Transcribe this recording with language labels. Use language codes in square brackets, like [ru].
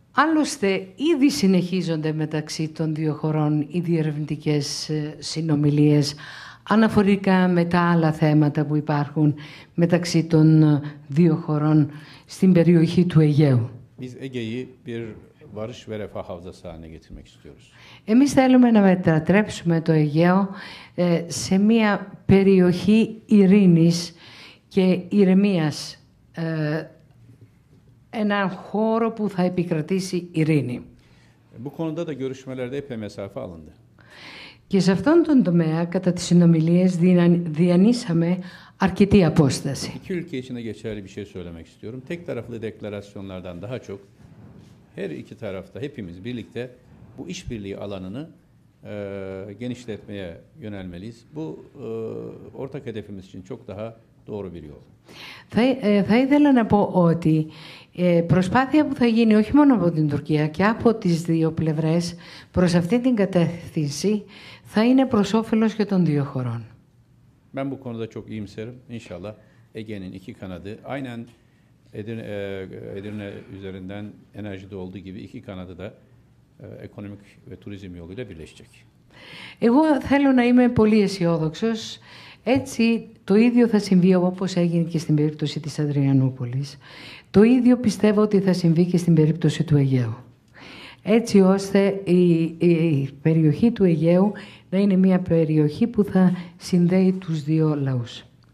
[el] Άλλωστε, ήδη συνεχίζονται μεταξύ των δύο χωρών οι διερευνητικές συνομιλίες αναφορικά με τα άλλα θέματα που υπάρχουν μεταξύ των δύο χωρών στην περιοχή του Αιγαίου. [tr] Biz Ege'yi bir barış ve refah havzası haline getirmek istiyoruz. [el] Εμείς θέλουμε να μετατρέψουμε το Αιγαίο σε μια περιοχή ειρήνης και ηρεμίας, έναν χώρο που θα επικρατήσει ειρήνη. [tr] Bu konuda da görüşmelerde epey mesafe alındı. [el] Και σε αυτόν τον τομέα, κατά τις συνομιλίες, διανύσαμε αρκετή απόσταση. [tr] İki ülke için de geçerli bir şey söylemek istiyorum. Tek taraflı deklarasyonlardan daha çok her iki tarafta hepimiz birlikte bu işbirliği alanını genişletmeye yönelmeliyiz. Bu ortak hedefimiz için çok daha doğru bir yol. [el] Θα ήθελα να πω ότι προσπάθεια που θα γίνει όχι μόνο από την Τουρκία και από τις δύο πλευρές προς αυτή την κατεύθυνση θα είναι προς όφελος και των δύο χωρών. [tr] Ben bu konuda çok iyimserim. İnşallah Ege'nin iki kanadı aynen Edirne üzerinden enerjide olduğu gibi iki kanadı da ekonomik ve turizm yoluyla birleşecek. [el] Εγώ θέλω να είμαι πολύ αισιόδοξος. Έτσι, το ίδιο θα συμβεί όπως έγινε και στην περίπτωση της Αδριανούπολης. Το ίδιο πιστεύω ότι θα συμβεί και στην περίπτωση του Αιγαίου. Έτσι ώστε η περιοχή του Αιγαίου να είναι μια περιοχή που θα συνδέει τους δύο λαούς.